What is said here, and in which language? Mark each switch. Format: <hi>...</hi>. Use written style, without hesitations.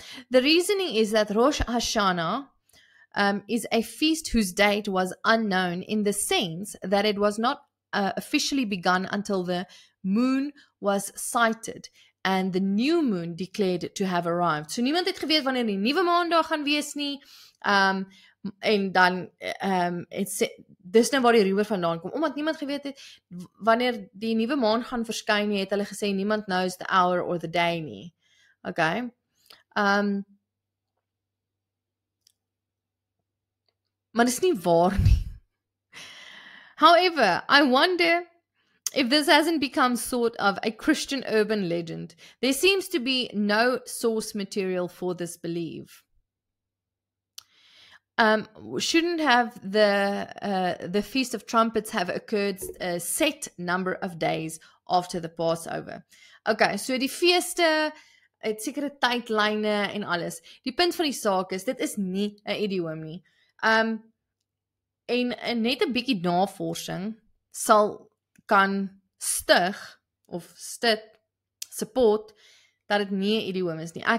<en>The reasoning is that Rosh Hashanah is a feast whose date was unknown in the sense that it was not officially begun until the moon was sighted and the new moon declared to have arrived.</en> <af>So niemand het geweet wanneer die nuwe maan daar gaan wees nie. En dan dis nou waar die rumoer vandaan kom. Omdat niemand geweet het wanneer die nuwe maan gaan verskyn nie, het hulle gesê niemand</af> <en>knows the hour or the day</en> <af>nie. Okay. Maar dis nie waar nie.</af> <en>However, I wonder if this hasn't become sort of a Christian urban legend. There seems to be no source material for this belief. Shouldn't have the Feast of Trumpets have occurred a set number of days after the Passover?</en> <af>Okay, so die feeste het sekere tydlyne en alles. Die punt van die saak is, dit is nie 'n idiom nie. En net 'n bietjie navorsing kan stig of support dat dit nie 'n idiom is nie.</af>